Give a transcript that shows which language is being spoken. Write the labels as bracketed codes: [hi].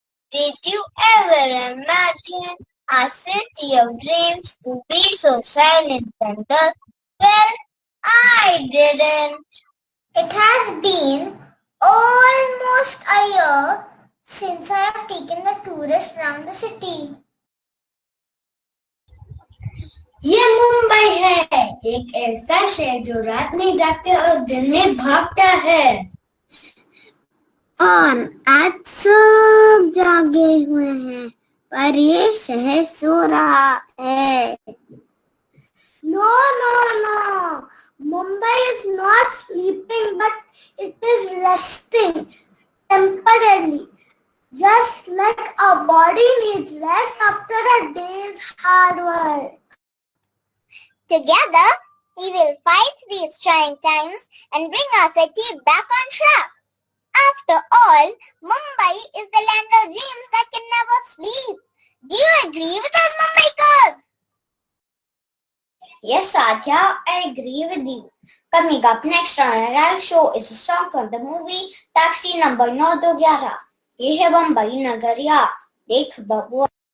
[en] Did you ever imagine a city of dreams to be so silent and dull? Well, I didn't. It has been almost a year since I have taken the tourists around the city. [hi] ये मुंबई है, एक ऐसा शहर जो रात में जागता और दिन में भागता है। और आज सब जागे हुए हैं, पर ये शहर सो रहा है। [en] No, no, no. Mumbai is not sleeping, but it is resting temporarily. Just like a body needs rest after a day's hard work. Together, we will fight these trying times and bring our city back on track. After all, Mumbai is the land of dreams that can never sleep. Do you agree with us, Mumbaikars? Yes, Sadhya, I agree with you. Coming up next on our live show is a song from the movie Taxi number 911. [hi] ये है बम्बई नगरिया, देख बबुआ।